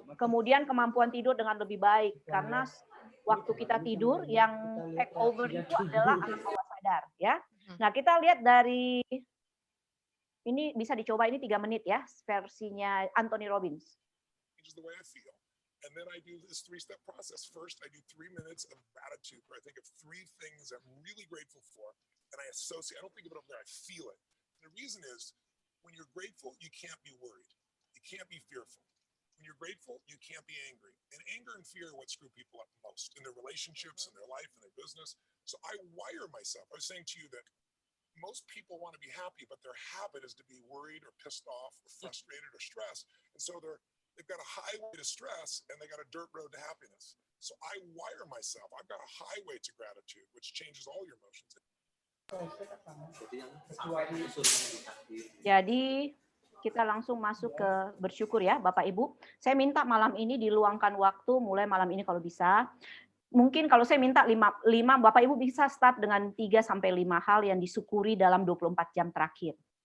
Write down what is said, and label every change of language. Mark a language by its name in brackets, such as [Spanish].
[Indonesian] Kemudian kemampuan tidur dengan lebih baik karena waktu kita tidur yang take over itu adalah alam bawah sadar ya. Nah, kita lihat dari ini bisa dicoba, ini 3 menit ya versinya Anthony Robbins. [English] And then I do this 3-step process. First, I do 3 minutes of gratitude where I think of 3 things I'm really grateful for and I associate. I don't think of it up there, I feel it. And the reason is when you're grateful, you can't be worried. You can't be fearful. When you're grateful, you can't be angry. And anger and fear are what screw people up most in their relationships, in their life, in their business. So I wire myself. I was saying to you that most people want to be happy, but their habit is to be worried or pissed off or frustrated or stressed. And so they've got a highway to stress and they got a dirt road to happiness. So I wire myself. I've got a highway to gratitude, which changes all your emotions. [Indonesian] Jadi kita langsung masuk ke bersyukur ya Bapak Ibu. Saya minta malam ini diluangkan waktu, mulai malam ini kalau bisa. mungkin kalau saya minta 5 Bapak Ibu bisa start dengan 3 sampai 5 hal yang disyukuri dalam 24 jam terakhir.